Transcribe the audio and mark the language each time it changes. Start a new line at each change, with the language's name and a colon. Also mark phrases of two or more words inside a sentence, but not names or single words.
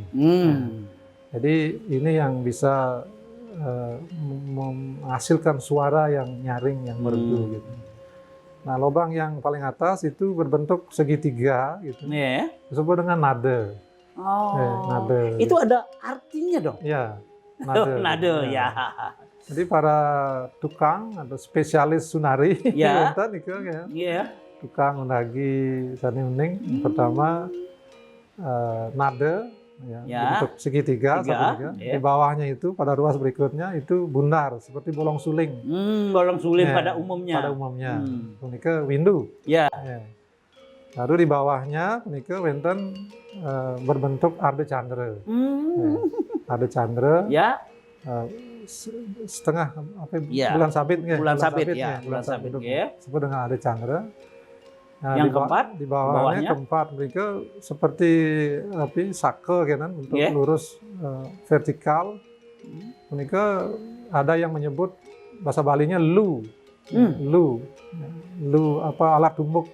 Indonesian: Jadi ini yang bisa menghasilkan suara yang nyaring, yang merdu gitu. Nah, lubang yang paling atas itu berbentuk segitiga gitu. Disebut dengan nade. Nade. Itu ada artinya dong? Ya, nade. Nade, ya. Jadi para tukang atau spesialis sunari, tukang unagi sani uning, pertama nade. Bentuk segitiga, di bawahnya itu pada ruas berikutnya itu bundar seperti bolong suling. Bolong suling pada umumnya.
Balinese: Punika windu.
Indonesian: Lalu di bawahnya
Balinese: punika wonten
Indonesian: berbentuk arde candra. Arde candra. Setengah bulan sabit nggih. Bulan sabit. Disebut dengan arde candra. Nah, yang keempat, di bawahnya keempat, mereka seperti sake kan, untuk lurus vertikal. Mereka ada yang menyebut bahasa Balinya lu alat tumbuk.